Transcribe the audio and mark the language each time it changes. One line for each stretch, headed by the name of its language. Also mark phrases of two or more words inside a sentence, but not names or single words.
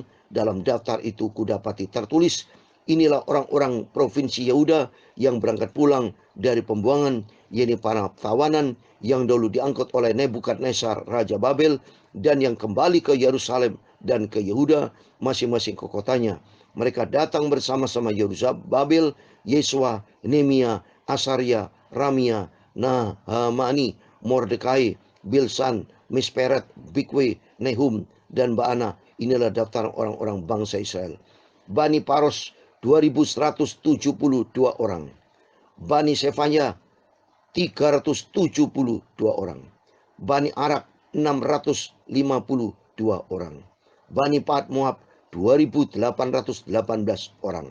Indonesian: Dalam daftar itu kudapati tertulis, inilah orang-orang provinsi Yehuda yang berangkat pulang dari pembuangan, yaitu para tawanan yang dahulu diangkut oleh Nebukadnezar Raja Babel, dan yang kembali ke Yerusalem dan ke Yehuda, masing-masing ke kotanya. Mereka datang bersama-sama Babel, Yesua, Nehemia, Asaria, Ramia, Nahamani, Mordekai, Bilsan, Misperet, Bigwai, Nehum, dan Baana. Inilah daftar orang-orang bangsa Israel. Bani Paros 2172 orang. Bani Sefanya 372 orang. Bani Arak 652 orang. Bani Pahat Moab 2818 orang.